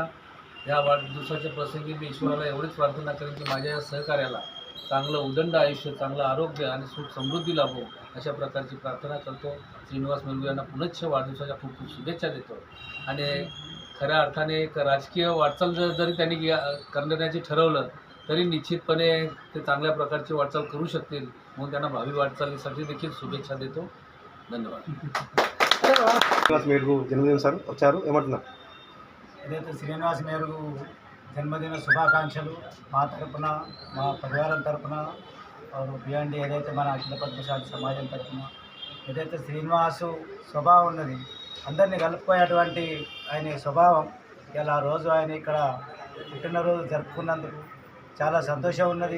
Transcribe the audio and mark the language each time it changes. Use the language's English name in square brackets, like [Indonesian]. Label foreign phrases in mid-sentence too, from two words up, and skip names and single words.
[Marathi] या वाढदिवसाच्या प्रसंगी मी ईश्वराला एवढीच प्रार्थना करेन की माझ्या या सहकार्याला चांगलं उदंड आयुष्य, चांगलं आरोग्य आणि सुख समृद्धी लाभो अशा प्रकारची प्रार्थना करतो. श्रीनिवास मेरगू यांना पुनश्च वाढदिवसाच्या खूप खूप शुभेच्छा देतो. आणि खऱ्या अर्थाने एक राजकीय वाटचाल जरी त्यांनी करण्याची ठरवलं तरी निश्चितपणे ते चांगल्या प्रकारची वाटचाल करू शकतील म्हणून त्यांना भावी वाटचालीसाठी देखील शुभेच्छा देतो. [Telugu] ధన్యవాదాలు. శ్రీనివాస్ మేరుగు జన్మదినం సార్ వచ్చారు ఏమంటున్నారు? ఏదైతే శ్రీనివాస్ మేరుగు జన్మదిన శుభాకాంక్షలు మా తరపున, మా పరివారం తరపున, బియాండి ఏదైతే మన అఖిల పద్మశాలి సమాజం తరపున ఏదైతే శ్రీనివాసు స్వభావం ఉన్నది అందరినీ కలుపుకోయేటువంటి ఆయన స్వభావం ఇలా రోజు ఆయన ఇక్కడ పుట్టినరోజు జరుపుకున్నందుకు చాలా సంతోషం ఉన్నది.